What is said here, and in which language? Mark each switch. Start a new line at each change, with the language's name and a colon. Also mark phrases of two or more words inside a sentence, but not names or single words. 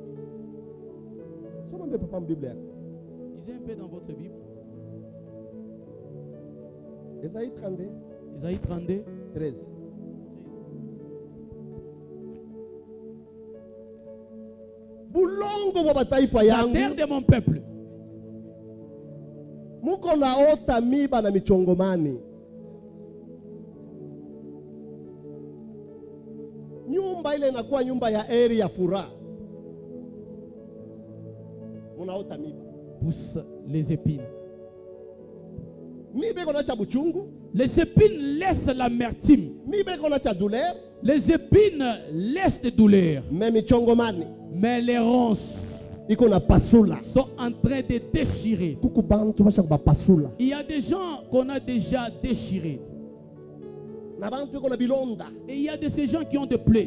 French: Lisez un peu dans votre Bible. Ésaïe 32. Ésaïe 32. 13. La terre de mon peuple.
Swahili: Muko naota miba na michongomani. Nyumba ile inakuwa nyumba ya eri ya furaha. Munaota miba.
French: Pousse les épines.
Swahili: Miba iko na cha buchungu.
French: Les épines laissent l'amertume.
Swahili: Miba iko na cha douleur.
French: Les épines laissent des douleurs.
Swahili: Mais michongomani.
French: Mais les ronces sont en train de déchirer. Il y a des gens qu'on a déjà déchirés. Et il y a de ces gens qui ont des plaies.